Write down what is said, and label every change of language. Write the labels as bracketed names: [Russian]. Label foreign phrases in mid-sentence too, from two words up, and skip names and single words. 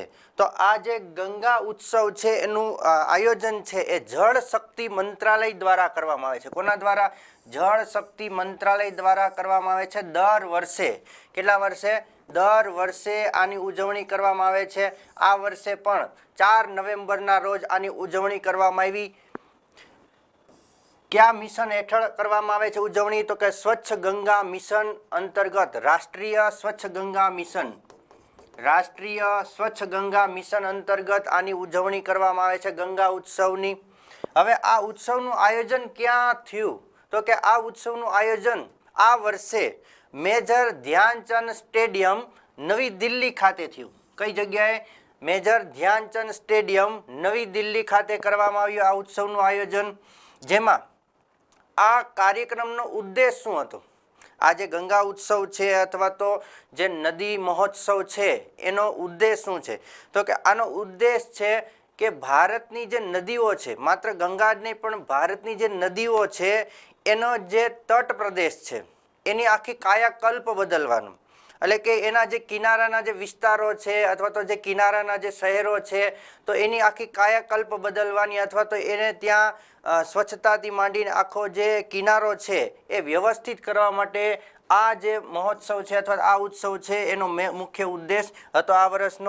[Gujarati] તો આ જે ગંગા ઉત્સવ છે એનું આયોજન છે એ જલ શક્તિ મંત્રાલય દ્વારા કરવામાં આવે છે। કોના દ્વારા? જલ શક્તિ મંત્રાલય દ્વારા કરવામાં આવે છે। દર વર્ષે કેટલા વર્ષે? દર વર્ષે આની ઉજવણી કરવામાં આવે છે। આ વર્ષે પણ 4 નવેમ્બરના રોજ આની ઉજવણી કરવામાં આવી। ક્યા મિશન હેઠળ કરવામાં આવે છે ઉજવણી? તો કે સ્વચ્છ ગંગા મિશન અંતર્ગત રાષ્ટ્રીય સ્વચ્છ ગંગા મિશન। રાષ્ટ્રીય સ્વચ્છ ગંગા મિશન અંતર્ગત આની ઉજવણી કરવામાં આવે છે ગંગા ઉત્સવની। હવે આ ઉત્સવનું આયોજન ક્યાં થયું? તો કે આ ઉત્સવનું આયોજન આ વર્ષે મેજર ધ્યાનચંદ સ્ટેડિયમ નવી દિલ્હી ખાતે થયું। કઈ જગ્યાએ? મેજર ધ્યાનચંદ સ્ટેડિયમ નવી દિલ્હી ખાતે કરવામાં આવ્યું આ ઉત્સવનું આયોજન। જેમાં આ કાર્યક્રમનો ઉદ્દેશ્ય શું હતો? આ જે ગંગા ઉત્સવ છે અથવા તો જે નદી મહોત્સવ છે એનો ઉદ્દેશ્ય શું છે? તો કે આનો ઉદ્દેશ્ય છે કે ભારતની જે નદીઓ છે, માત્ર ગંગા જ નહીં પણ ભારતની જે નદીઓ છે એનો જે તટ પ્રદેશ છે એની આખી કાયાકલ્પ બદલવાનું। એટલે કે એના જે કિનારાના જે વિસ્તારો છે અથવા તો જે કિનારાના જે શહેરો છે તો એની આખી કાયાકલ્પ બદલવાની અથવા તો એને ત્યાં સ્વચ્છતાથી માંડીને આખો જે કિનારો છે એ વ્યવસ્થિત કરવા માટે આ જે મહોત્સવ છે અથવા આ ઉત્સવ છે એનો મુખ્ય ઉદ્દેશ હતો આ વર્ષનો।